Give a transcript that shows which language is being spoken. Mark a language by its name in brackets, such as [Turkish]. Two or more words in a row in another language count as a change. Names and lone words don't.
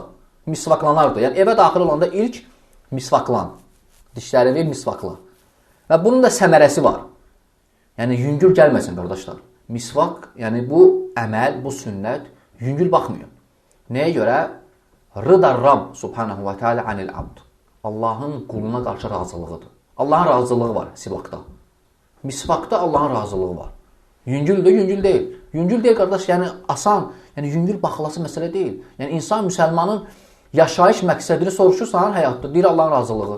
[Azerbaijani] Misvaklanardı. Yəni evə daxil olanda ilk misvaklan. Dişlərini misvakla. Və bunun da səmərəsi var. Yəni yüngül gəlməsin qardaşlar. Misvak, yəni bu əməl, bu sünnət yüngül baxmıyor. Nəyə görə? [Arabic] رضا الرب سبحانه وتعالى عن العبد. [Azerbaijani] Allahın quluna qarşı razılığıdır. Allahın razılığı var sivakda. Misvakda Allahın razılığı var. Yüngüldür, yüngül deyil. Yüngül deyil, qardaş, yəni asan, yəni yüngül baxılası məsələ deyil. Yəni insan, müsəlmanın yaşayış məqsədini soruşursan həyatda, deyir Allahın razılığı.